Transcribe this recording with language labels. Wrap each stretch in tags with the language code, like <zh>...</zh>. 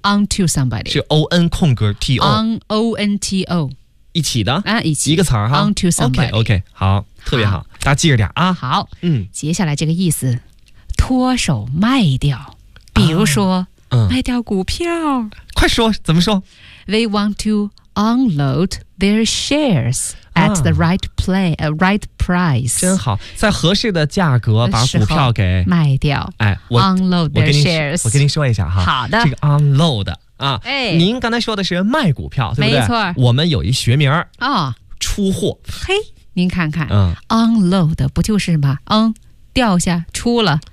<en>onto somebody</en> <zh>是 on 空格 to</zh> <en>on onto</en> <zh>一起的啊，一起一个词哈，</zh> <en>onto somebody。</en> <zh>OK， 好，特别 好，大家记着点啊。好，嗯，接下来这个意思脱手卖掉，比如说、卖掉股票，快说怎么说。</zh> <en>They want to unload their shares at the right play, right price。</en> <zh>真好，在合适的价格把股票给卖掉。哎，我</zh> <en>unload their shares，</en> <zh>我跟您说一下哈。好的，这个 unload 啊、哎，您刚才说的是卖股票，对不对？没错，我们有一学名、哦、出货。嘿，您看看、嗯、 unload 不就是吗？掉下出了</zh>